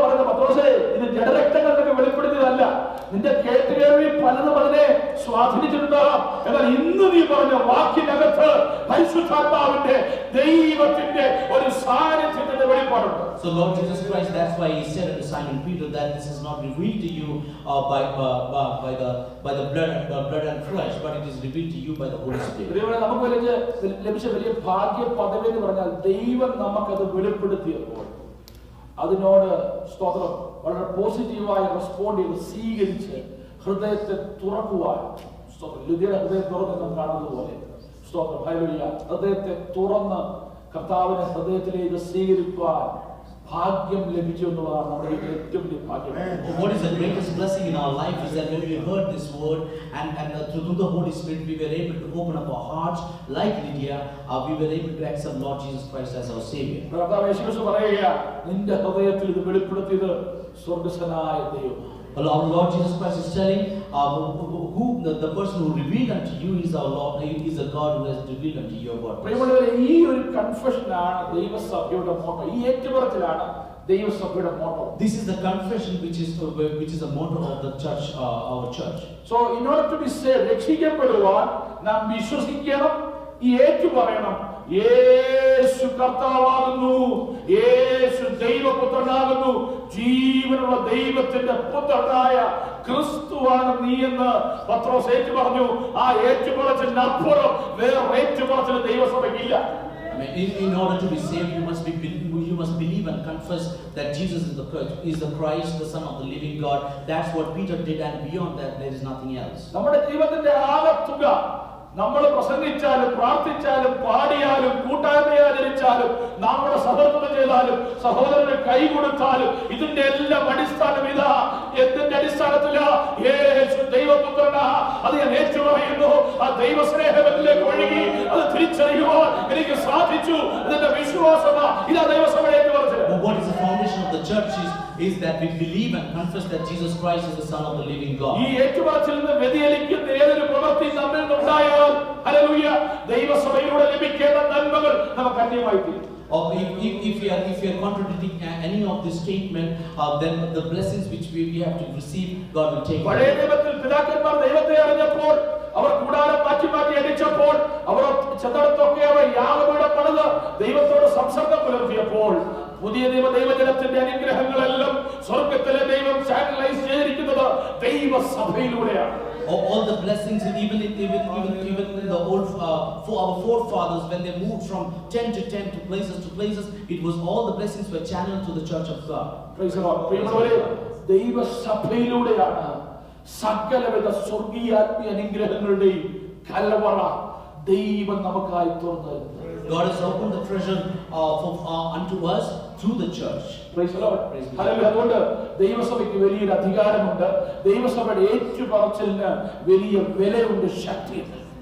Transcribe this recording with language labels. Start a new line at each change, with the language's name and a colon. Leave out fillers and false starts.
Malayalam: പത്രോസേ, ഇത് ജഡരക്തങ്ങൾക്ക് വെളിപ്പെടുത്തിയതല്ല, നിന്റെ കേട്ടുകേൾവി പലതും അതിനെ സ്വാധീനിച്ചിട്ടുണ്ടാകാം. എന്നാൽ ഇന്ന് നീ പറഞ്ഞ വാക്കിനകത്ത് പരിശുദ്ധാത്മാവിന്റെ ദൈവത്തിന്റെ ഒരു സാന്നിധ്യത്തിന്റെ വെളിപ്പാടുണ്ട്.
English: So Lord Jesus Christ, that's why He said to Simon Peter that this is not revealed to you by the blood and flesh, but it is revealed to you by the Holy Spirit.
Malayalam: നമുക്ക് ലഭിച്ച വലിയ ഭാഗ്യ പദവി എന്ന് പറഞ്ഞാൽ ദൈവം നമുക്കത് വെളിപ്പെടുത്തിയപ്പോൾ അതിനോട് സ്തോത്രം വളരെ പോസിറ്റീവായി റെസ്പോണ്ട് ചെയ്ത് സ്വീകരിച്ച് ഹൃദയത്തെ തുറക്കുവാൻ, സ്തോത്രം, ലുദിയുടെ ഹൃദയം തുറന്ന് കാണുന്നത് പോലെ, സ്തോത്രം, ഹല്ലേലൂയ, ഹൃദയത്തെ തുറന്ന് കർത്താവിനെ ഹൃദയത്തിലേക്ക് സ്വീകരിക്കുവാൻ ഭാഗ്യം ലഭിച്ചു എന്നുള്ളതാണ് നമ്മുടെ ഏറ്റവും വലിയ ഭാഗ്യം.
English: What is the greatest blessing in our life is that when we heard this word and through the Holy Spirit we were able to open up our hearts like Lydia, we were able to accept Lord Jesus Christ as our Savior.
Malayalam: കർത്താവ് യേശു പറയുക, നിന്റെ ഹൃദയത്തിൽ ഇത് വെളിപ്പെടുത്തിയത് സ്വർഗ്ഗസ്ഥനായ ദൈവം.
English: Our Lord Jesus Christ is telling who the person who revealed unto you is our Lord, is a God who has revealed unto you about us.
Malayalam: പ്രിയമുള്ളവരെ, ഈ ഒരു കൺഫെഷനാണ് ദൈവസഭയുടെ മോട്ടോ. ഈ ഏറ്റുപറച്ചിലാണ് ദൈവസഭയുടെ motto.
English: This is the confession which is the motto of the church, our church. So in order to be saved,
Malayalam: രക്ഷിക്കപ്പെടുവാൻ നാം വിശ്വസിക്കണം, ഏറ്റു പറയണം, യേശു കർത്താവാകുന്നു, യേശു ദൈവപുത്രനാകുന്നു, ജീവനുള്ള ദൈവത്തിന്റെ പുത്രനായ ക്രിസ്തുവാണ് നീ എന്ന് പത്രോസ് ഏറ്റു പറഞ്ഞു. ആ ഏറ്റുപറച്ചിനപ്പുറം വേറെ ഏറ്റുപറച്ചിൽ ദൈവസഭയ്ക്കില്ല.
English: In order to be saved, you must believe and confess that Jesus is the Christ, the Son of the living God. That's what Peter did, and beyond that, there is nothing else.
Malayalam: നമ്മുടെ ദൈവത്തിന്റെ ആകത്തുക നമ്മൾ പ്രസംഗിച്ചാലും പ്രാർത്ഥിച്ചാലും പാടിയാലും കൂട്ടായ്മ ആചരിച്ചാലും നമ്മുടെ സഹോദരൻ ചെയ്താലും സഹോദരന് കൈ കൊടുത്താലും ഇതിന്റെ എല്ലാം അടിസ്ഥാനം ഇതാ. എന്തിന്റെ അടിസ്ഥാനത്തില? യേശു ദൈവപുത്രനാ, അത് ഞാൻ ഏറ്റു പറയുന്നു. ആ ദൈവസ്നേഹത്തിലേക്ക് ഒഴുകി അത് തിരിച്ചറിയുവാൻ എനിക്ക് സാധിച്ചു. ഇതിന്റെ വിശ്വാസമാ. ഇതാ ദൈവസഭയെ ഏറ്റു പറഞ്ഞത്.
English: What is the foundation of the church is that we believe and confess that Jesus Christ is the Son of the living God.
Malayalam: ഈ ഏറ്റുപറച്ചിൽ നിന്ന് വ്യതിചലിക്കുന്ന ഏതൊരു പ്രവൃത്തി നമ്മിൽ നിന്നുണ്ടായാൽ, ഹല്ലേലൂയ, ദൈവസഭയിലൂടെ ലഭിക്കേണ്ട നന്മകൾ നമുക്ക് അന്യമായി തീരും.
English: Or if we are contradicting any of this statement, then the blessings which we have to receive, God will take.
Malayalam: പഴയ നിയമത്തിൽ പിതാക്കന്മാർ ദൈവത്തെ അറിഞ്ഞപ്പോൾ, അവർ കൂടാരം മാറ്റി അടിച്ചപ്പോൾ, അവർ ചെന്നിടത്തൊക്കെ അവർ യാഗപീഠം പണിത് ദൈവത്തോട് സംസർഗം പുലർത്തിയപ്പോൾ, പുതിയ ദൈവജനത്തിന്റെ അനുഗ്രഹങ്ങളെല്ലാം സ്വർഗത്തിലെ ദൈവം ചാനലൈസ് ചെയ്തിരിക്കുന്നത് ദൈവസഭയിലൂടെയാണ്.
English: All the blessings, even in the old for our forefathers, when they moved from tent to tent, to places, it was all the blessings were channeled to the church of God. Praise the Lord.
Malayalam: പ്രിയമുള്ളവരെ, ദൈവസഭയിലൂടെയാണ് സകലവിധ സ്വർഗീയാത്മീയ അനുഗ്രഹങ്ങളുടെയും കലവറ ദൈവം നമുക്കായി തുറന്നു.
English: God has opened the treasure unto us through the church. Praise the Lord. Hallelujah.
Malayalam: അതുകൊണ്ട് ദൈവസഭയ്ക്ക് വലിയൊരു അധികാരമുണ്ട്. ദൈവസഭയുടെ ഏറ്റുപറച്ചിലിന് വലിയ വിലയുണ്ട്, ശക്തിയുണ്ട്.